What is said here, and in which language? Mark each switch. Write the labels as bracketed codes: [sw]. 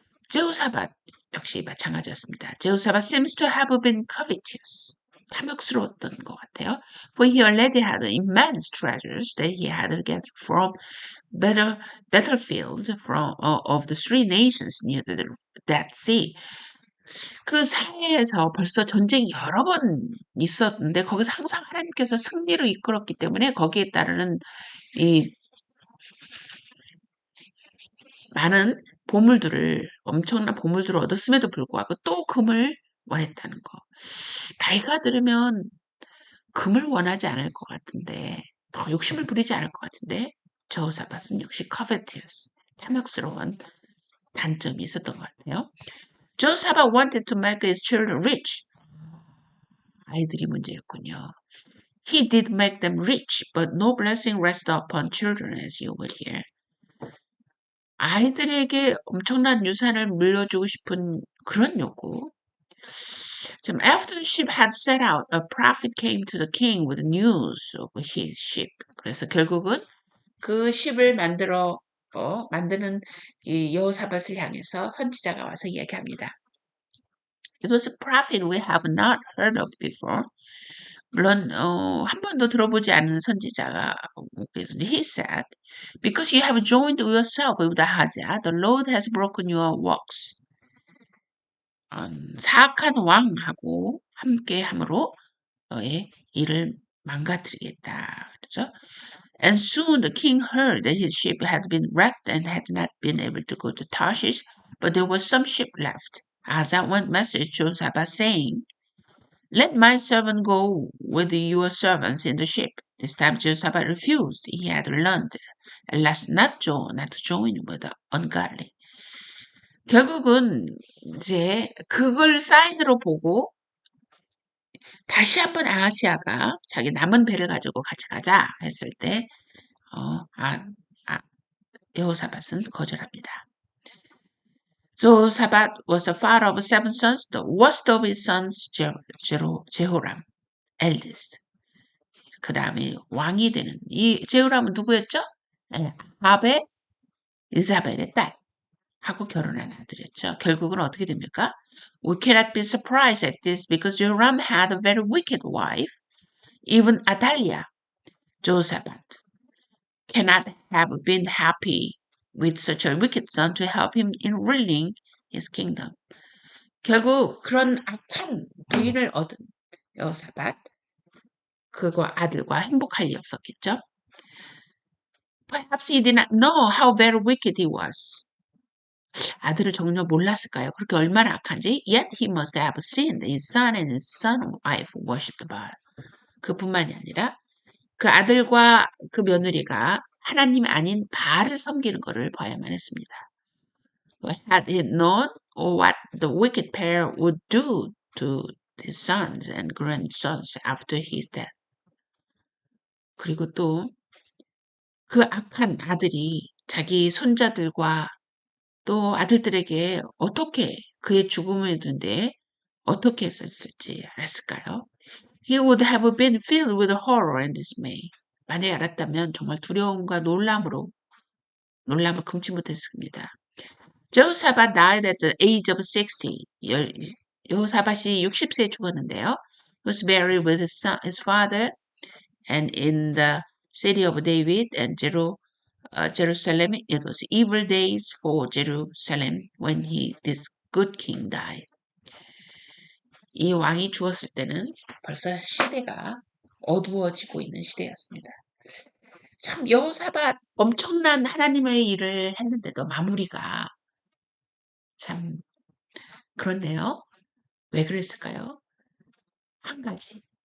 [ko] 제호사밧 역시 마찬가지였습니다. [en] 제호사밧 seems to have been covetous. [ko] 탐욕스러웠던 것 같아요. [en] For he already had immense treasures that he had gathered from battlefield of the three nations near the Dead Sea. [ko] 그 사이에서 벌써 전쟁이 여러 번 있었는데 거기서 항상 하나님께서 승리로 이끌었기 때문에 거기에 따르는 이 많은 엄청난 보물들을 얻었음에도 불구하고 또 금을 원했다는 거. 나이가 들으면 금을 원하지 않을 것 같은데, 더 욕심을 부리지 않을 것 같은데, 저호사밧은 역시 covetous, 탐욕스러운 단점이 있었던 것 같아요. [en] Jehoshaphat wanted to make his children rich. [ko] 아이들이 문제였군요. [en] He did make them rich, but no blessing rested upon children, as you will hear. [ko] 아이들에게 엄청난 유산을 물려주고 싶은 그런 요구. [en] After the ship had set out, a prophet came to the king with news of his ship. [ko] 그래서 결국은 그 ship을 만드는 이 여호사밧을 향해서 선지자가 와서 이야기합니다. [en] It was a prophet we have not heard of before. [ko] 물론 한 번도 들어보지 않은 선지자가 [en] he said, because you have joined yourself with Ahaziah, the Lord has broken your works. [ko] 사악한 왕하고 함께 함으로 너의 일을 망가뜨리겠다. 그렇죠? [en] And soon the king heard that his ship had been wrecked and had not been able to go to Tarshish, but there was some ship left. Asa went message to Josaphat saying, Let my servant go with your servants in the ship. This time Josaphat refused. He had learned at last not to join with the ungodly. [ko] 결국은 이제 그걸 사인으로 보고 다시 한번 아하시아가 자기 남은 배를 가지고 같이 가자 했을 때 여호사밧은 거절합니다. [en] Josaphat was the father of 7 sons. The worst of his sons, Jehoram, eldest. [ko] 그 다음에 왕이 되는 이 제호람은 누구였죠? 아합의 이사벨의 딸 하고 결혼한 아들이었죠. 결국은 어떻게 됩니까? [en] We cannot be surprised at this because Jehoram had a very wicked wife, even Athaliah. Josaphat cannot have been happy with such a wicked son to help him in ruling his kingdom. [ko] 결국 그런 악한 부인을 얻은 여호사밧 그거 아들과 행복할 리 없었겠죠. [en] Perhaps he did not know how very wicked he was. [ko] 아들을 전혀 몰랐을까요? 그렇게 얼마나 악한지. [en] Yet he must have seen his son and his son's wife worship Baal. [ko] 그뿐만이 아니라 그 아들과 그 며느리가 하나님이 아닌 바알을 섬기는 것을 봐야만 했습니다. [en] Had he known what the wicked pair would do to his sons and grandsons after his death. [ko] 그리고 또 그 악한 아들이 자기 손자들과 또 아들들에게 어떻게 그의 죽음을 둔데 어떻게 했었을지 알았을까요? [en] He would have been filled with horror and dismay. [ko] 만약에 알았다면 정말 두려움과 놀람을 금치 못했습니다. [en] Josaphat died at the age of 60. [ko] 여호사밧이 60세에 죽었는데요. [en] He was buried with his father and in the city of David and Jerusalem. It was evil days for Jerusalem when this good king died. [ko] 이 왕이 죽었을 때는 벌써 시대가 어두워지고 있는 시대였습니다. 참 여호사밧 엄청난 하나님의 일을 했는데도 마무리가 참 그렇네요. 왜 그랬을까요? 한 가지.